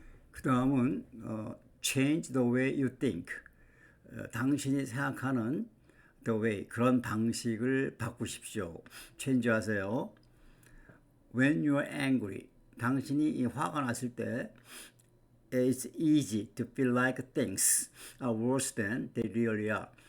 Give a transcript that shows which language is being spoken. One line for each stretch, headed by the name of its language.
Korean: 그 다음은
English: change the way you think.
Korean: 당신이 생각하는
English: the way,
Korean: 그런 방식을 바꾸십시오.
English: change
Korean: 하세요.
English: When you are angry,
Korean: 당신이 화가 났을 때
English: it's easy to feel like things are worse than they really are.